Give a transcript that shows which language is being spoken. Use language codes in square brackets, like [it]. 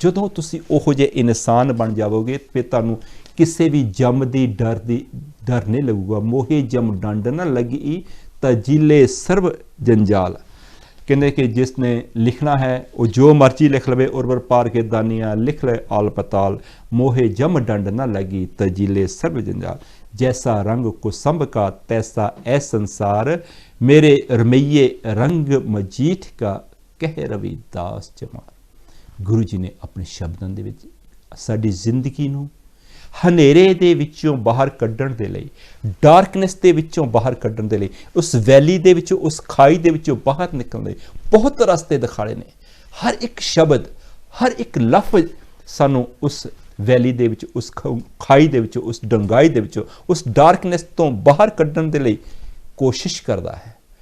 [pa] ਜਦੋਂ ਤੁਸੀਂ ਉਹੋ ਜਿਹੇ ਇਨਸਾਨ ਬਣ ਜਾਵੋਗੇ ਫਿਰ ਤੁਹਾਨੂੰ ਕਿਸੇ ਵੀ ਜੰਮ ਦੀ ਡਰ ਨਹੀਂ ਲੱਗੂਗਾ। ਮੋਹੇ ਜੰਮ ਡੰਡ ਨਾ ਲੱਗੀ ਤਜੀਲੇ ਸਰਬ ਜੰਜਾਲ। ਕਹਿੰਦੇ ਕਿ ਜਿਸ ਨੇ ਲਿਖਣਾ ਹੈ ਉਹ ਜੋ ਮਰਜ਼ੀ ਲਿਖ ਲਵੇ, ਉਰਵਰ ਪਾਰ ਕੇ ਦਾਨੀਆਂ ਲਿਖ ਲੈ ਆਲ ਪਤਾਲ, ਮੋਹੇ ਜਮ ਡੰਡ ਨਾ ਲੱਗੀ ਤਜੀਲੇ ਸਰਬ ਜੰਜਾਲ। [hi] जैसा रंग कुसुम्भ का तैसा ऐ संसार, मेरे रमैये रंग मजीठ का कह रविदास जमाल। गुरु जी ने अपने शब्दों [pa] ਦੇ ਵਿੱਚ ਸਾਡੀ ਜ਼ਿੰਦਗੀ ਨੂੰ ਹਨੇਰੇ ਦੇ ਵਿੱਚੋਂ ਬਾਹਰ ਕੱਢਣ ਦੇ ਲਈ, ਡਾਰਕਨੈਸ ਦੇ ਵਿੱਚੋਂ ਬਾਹਰ ਕੱਢਣ ਦੇ ਲਈ, ਉਸ ਵੈਲੀ ਦੇ ਵਿੱਚੋਂ, ਉਸ ਖਾਈ ਦੇ ਵਿੱਚੋਂ ਬਾਹਰ ਨਿਕਲਣ ਦੇ ਬਹੁਤ ਰਸਤੇ ਦਿਖਾਲੇ ਨੇ। ਹਰ ਇੱਕ ਸ਼ਬਦ, ਹਰ ਇੱਕ ਲਫ਼ਜ਼ ਸਾਨੂੰ ਉਸ ਵੈਲੀ ਦੇ ਵਿੱਚ, ਉਸ ਖਾਈ ਦੇ ਵਿੱਚੋਂ, ਉਸ ਡੰਗਾਈ ਦੇ ਵਿੱਚੋਂ, ਉਸ ਡਾਰਕਨੈਸ ਤੋਂ ਬਾਹਰ ਕੱਢਣ ਦੇ ਲਈ ਕੋਸ਼ਿਸ਼ ਕਰਦਾ ਹੈ।